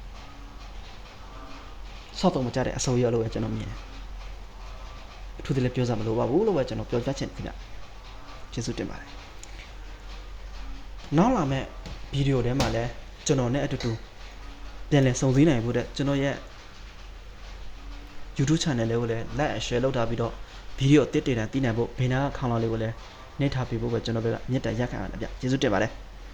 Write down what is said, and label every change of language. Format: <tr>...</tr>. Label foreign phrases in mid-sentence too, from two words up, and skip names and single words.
<my>ဆောက်တော့မကြတဲ့အစိုးရလို့ပဲကျွန်တော်မြင်တယ်အထူးသဖြင့်ပြောစမလို့ပါဘူးလို့ပဲကျွန်တော်ပြောပြချင်တယ်ခင်ဗျကျေးဇူးတင်ပါတယ်နောက်လာမဲ့ဗီဒီယိုထဲမှာလည်းကျွန်တော်နဲ့အတူတူပြန်လည်စုံစည်းနိုင်ဖို့တဲ့ကျွန်တော်ရဲ့ YouTube channel လေးကိုလည်း</my> <en>like and share</en> <my>လုပ်ထားပြီးတော့ဗီဒီယိုအသစ်တွေတန်းသိနိုင်ဖို့ဘေးနားခေါင်းလောင်းလေးကိုလည်းနှိပ်ထားပေးဖို့ပဲကျွန်တော်တို့ကမြစ်တန်ရက်ခံရတာဗျကျေးဇူးတင်ပါတယ်</my>